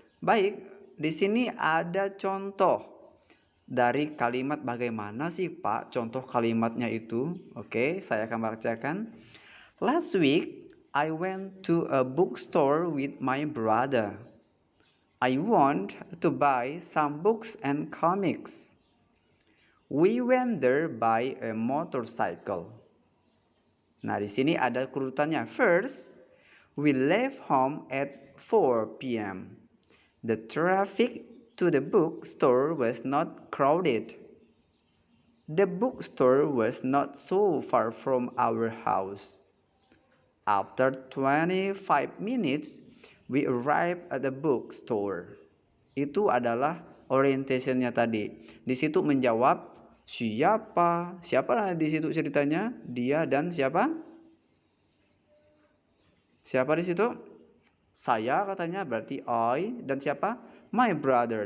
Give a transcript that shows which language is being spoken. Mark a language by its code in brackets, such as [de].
[id] Baik, di sini ada contoh dari kalimat. Bagaimana sih Pak contoh kalimatnya itu? Oke, saya akan bacakan. [en] Last week, I went to a bookstore with my brother. I want to buy some books and comics. We went there by a motorcycle. [id] Nah, di sini ada urutannya. [en] First, we left home at 4 p.m. The traffic to the bookstore was not crowded. The bookstore was not so far from our house. After 25 minutes, we arrived at the bookstore. [id] Itu adalah orientationnya tadi. Di situ menjawab siapa lah di situ ceritanya, dia dan siapa? Siapa di situ? Saya katanya, berarti I, dan siapa? [en] My brother.